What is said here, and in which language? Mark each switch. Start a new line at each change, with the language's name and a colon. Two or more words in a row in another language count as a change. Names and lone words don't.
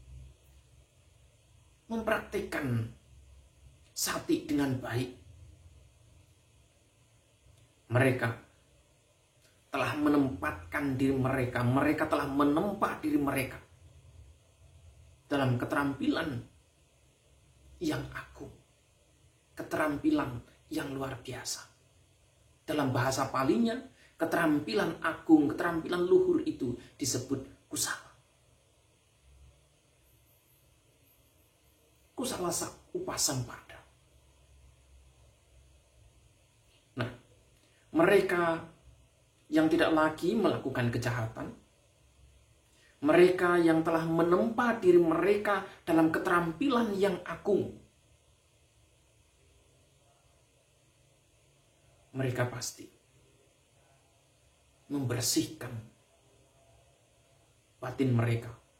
Indonesian: mempraktikkan sati dengan baik, mereka telah menempatkan diri mereka, mereka telah menempa diri mereka dalam keterampilan yang agung, keterampilan yang luar biasa. Dalam bahasa Palinya, keterampilan agung, keterampilan luhur itu disebut kusala.
Pali: Kusala upasampada.
Indonesian: Nah, mereka yang tidak lagi melakukan kejahatan, mereka yang telah menempa diri mereka dalam keterampilan yang agung, mereka pasti membersihkan batin mereka.